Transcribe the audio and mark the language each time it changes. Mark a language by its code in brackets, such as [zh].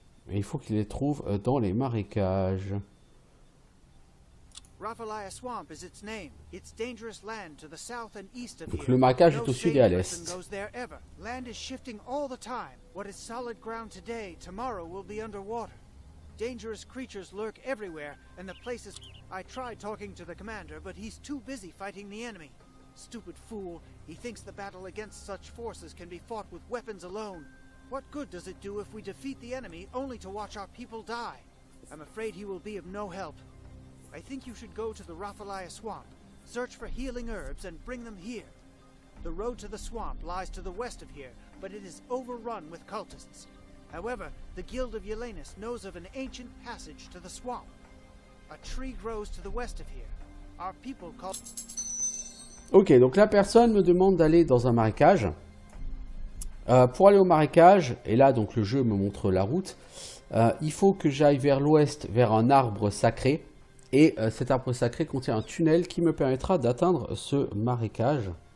[fr] Et il faut qu'il les trouve dans les marécages. Donc le marécage est au sud et à l'est. [en] Dangerous creatures lurk everywhere, and the place is... I tried talking to the commander, but he's too busy fighting the enemy. Stupid fool. He thinks the battle against such forces can be fought with weapons alone. What good does it do if we defeat the enemy only to watch our people die? I'm afraid he will be of no help. I think you should go to the Rafalaya swamp, search for healing herbs, and bring them here. The road to the swamp lies to the west of here, but it is overrun with cultists. However, the Guild of Yelenis knows of an ancient passage to the swamp. A tree grows to the west of here. Our people call... [fr] Ok, donc la personne me demande d'aller dans un marécage. Pour aller au marécage, et là donc le jeu me montre la route, il faut que j'aille vers l'ouest, vers un arbre sacré. Et cet arbre sacré contient un tunnel qui me permettra d'atteindre ce marécage.